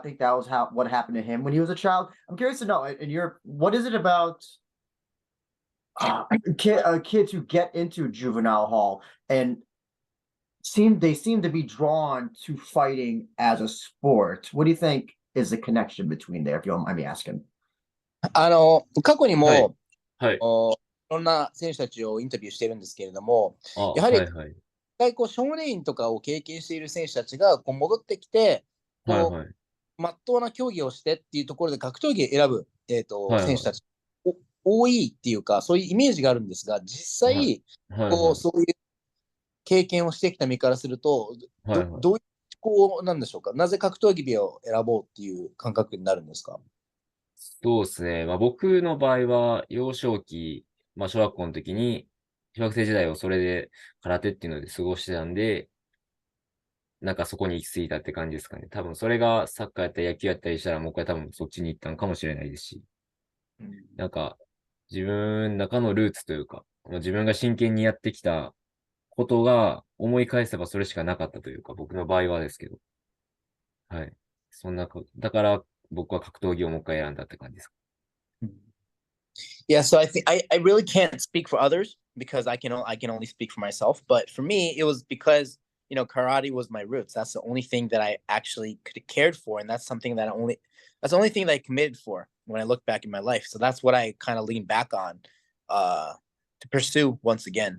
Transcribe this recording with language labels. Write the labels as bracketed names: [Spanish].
[English] I think that was what happened to him when he was a child. I'm curious to know what is it about kids who get into juvenile hall and they seem to be drawn to fighting as a sport. What do you think is the connection between there, if you don't mind me asking? [Japanese] 過去にも、はい。いろんな選手たちをインタビューしてるんですけれども、あ、やはりはいはい。一回少年院とかを経験している選手たちが戻ってきて、はいはい。まっとうな競技をしてっていうところで格闘技を選ぶ、はいはい選手たち多いっていうか、そういうイメージがあるんですが、実際、はいはい。そういう経験をしてきた身からすると、はいはい。どういうなんでしょうか。なぜ格闘技を選ぼうっていう感覚になるんですか？そうですね。僕の場合は、幼少期、小学校の時に、小学生時代をそれで空手っていうので過ごしてたんで、なんかそこに行き着いたって感じですかね。多分それがサッカーやったり野球やったりしたら、僕は多分そっちに行ったのかもしれないですし、なんか自分の中のルーツというか、自分が真剣にやってきたことが思い返せばそれしかなかったというか、僕の場合はですけど。はい。そんなだから僕は格闘技をもう一回選んだって感じです。 [English] Yeah, so I think I really can't speak for others because I can only speak for myself. But for me, it was because karate was my roots. That's the only thing that I actually could have cared for, and that's the only thing that I committed for when I look back in my life. So that's what I kind of lean back on to pursue once again.